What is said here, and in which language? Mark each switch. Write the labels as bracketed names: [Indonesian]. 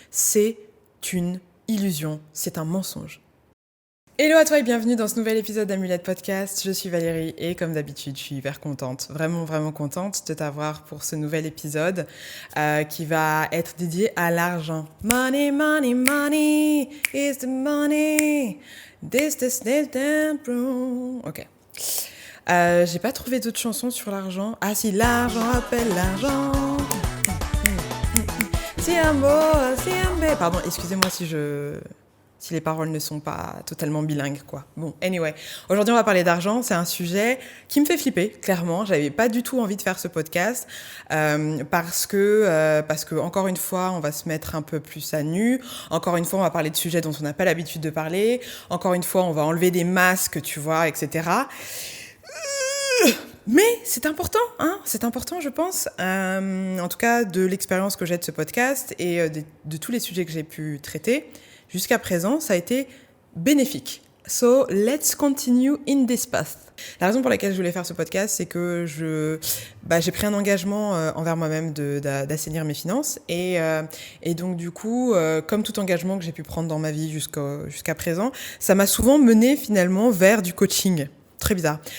[French] C'est une illusion, c'est un mensonge. Hello à toi et bienvenue dans ce nouvel épisode d'Amulette Podcast. Je suis Valérie et comme d'habitude, je suis hyper contente, vraiment contente de t'avoir pour ce nouvel épisode qui va être dédié à l'argent. [English] Money, money, money is the money. This damn bro. Ok. [French] J'ai pas trouvé d'autres chansons sur l'argent. Ah si, l'argent appelle l'argent. C'est un beau, c'est un bé. Pardon, excusez-moi si les paroles ne sont pas totalement bilingues, quoi. Bon, anyway. Aujourd'hui, on va parler d'argent. C'est un sujet qui me fait flipper, clairement. J'avais pas du tout envie de faire ce podcast parce que, encore une fois, on va se mettre un peu plus à nu. Encore une fois, on va parler de sujets dont on n'a pas l'habitude de parler. Encore une fois, on va enlever des masques, tu vois, etc. Mais c'est important, hein, c'est important, je pense. En tout cas, de l'expérience que j'ai de ce podcast et de tous les sujets que j'ai pu traiter. Jusqu'à présent, ça a été bénéfique. [English] So, let's continue in this path. [French] La raison pour laquelle je voulais faire ce podcast, c'est que j'ai pris un engagement envers moi-même d'assainir mes finances. Et donc, du coup, comme tout engagement que j'ai pu prendre dans ma vie jusqu'à présent, ça m'a souvent mené finalement vers du coaching. Très bizarre.